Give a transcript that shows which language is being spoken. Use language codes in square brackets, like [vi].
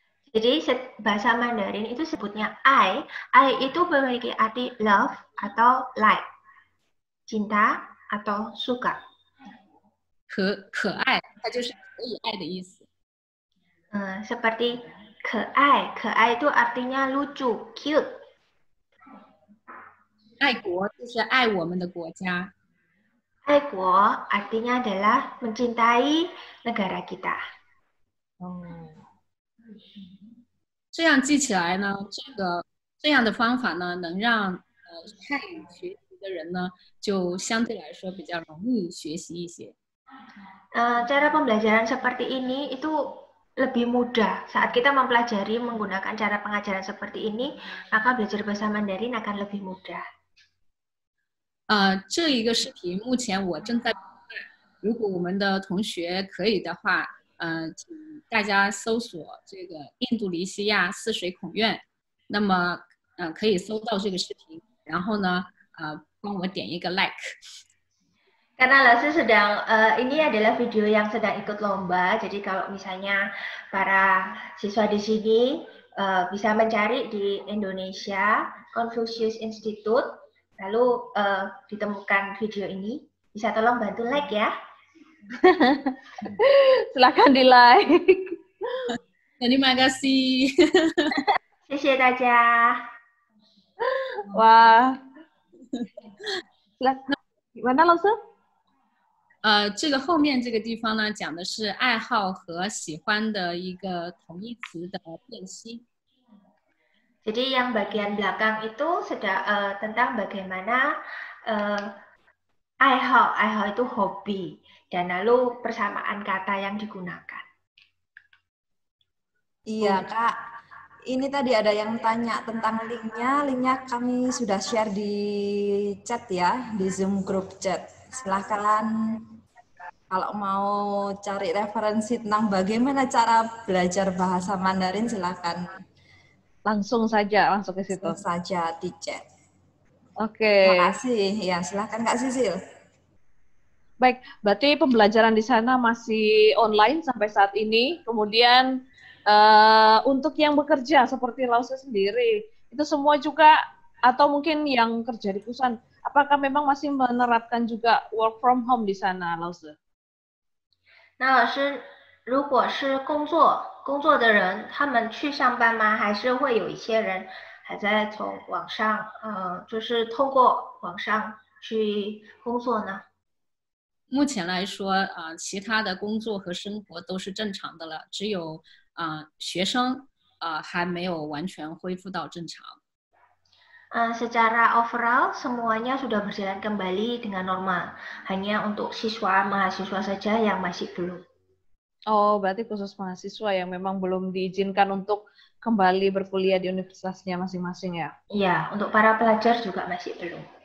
[id] Jadi bahasa Mandarin itu sebutnya ai. Ai itu memiliki arti love atau like, cinta atau suka. [zh] 可爱，它就是可以爱的意思。 [id] Seperti keai. Keai itu artinya lucu, cute. [zh] 爱国就是爱我们的国家。 [id] 爱国 artinya adalah mencintai negara kita. [zh] 这样记起来呢，这样的方法呢，能让汉语学习的人呢，就相对来说比较容易学习一些。 [id] Cara pembelajaran seperti ini itu lebih mudah. Saat kita mempelajari menggunakan cara pengajaran seperti ini, maka belajar bahasa Mandarin akan lebih mudah. [zh] 这一个视频目前我正在，如果我们的同学可以的话，请大家搜索这个印度尼西亚泗水孔院，那么可以搜到这个视频，然后呢，帮我点一个 like。 [id] Karena Lausa sedang, ini adalah video yang sedang ikut lomba, jadi kalau misalnya para siswa di sini bisa mencari di Indonesia Confucius Institute, lalu ditemukan video ini, bisa tolong bantu like ya. Silakan di like. Terima kasih. [zh] 谢谢大家。 [id] Wah. Silakan. Gimana Lausa? [zh] 这个后面这个地方呢，讲的是爱好和喜欢的一个同义词的辨析。 [id] Jadi yang bagian belakang itu tentang bagaimana aiho itu hobi, dan lalu persamaan kata yang digunakan. Iya Kak, ini tadi ada yang tanya tentang linknya kami sudah share di chat ya, di Zoom group chat. Silahkan kalau mau cari referensi tentang bagaimana cara belajar bahasa Mandarin, silahkan. Langsung saja, langsung ke situ. Langsung saja di chat. Oke. Terima kasih. Ya, silahkan Kak Sisil. Baik, berarti pembelajaran di sana masih online sampai saat ini. Kemudian Untuk yang bekerja seperti Lause sendiri, itu semua juga atau mungkin yang kerja di perusahaan, apakah memang masih menerapkan juga [en] work from home [id] di sana, Lause? [zh] 那老师，如果是工作的人，他们去上班吗？还是会有一些人还在从网上，就是通过网上去工作呢？目前来说，其他的工作和生活都是正常的了，只有学生还没有完全恢复到正常。 [id] Secara overall semuanya sudah berjalan kembali dengan normal. Hanya untuk siswa mahasiswa saja yang masih belum. Oh, berarti khusus mahasiswa yang memang belum diizinkan untuk kembali berkuliah di universitasnya masing-masing ya? Iya, untuk para pelajar juga masih belum.